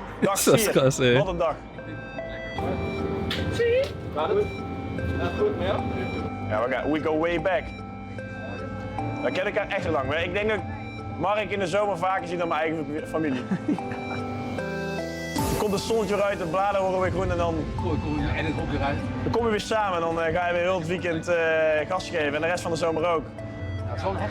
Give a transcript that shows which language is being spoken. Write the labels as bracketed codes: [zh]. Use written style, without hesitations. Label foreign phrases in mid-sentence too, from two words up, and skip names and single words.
[nl] Dag [de] Ist das 4. krass, ey. [nl] Wat een dag. Gaat het? Gaat het goed met jou? Ja, [en] we go way back. [nl] We kennen elkaar echt heel lang. Maar ik denk dat Mark in de zomer vaker ziet dan mijn eigen familie. Er komt een zonnetje eruit, de bladeren worden weer groen en dan... En het komt weer uit. Dan kom je weer samen en dan ga je weer heel het weekend gas geven. En de rest van de zomer ook. Ja, het is wel een echt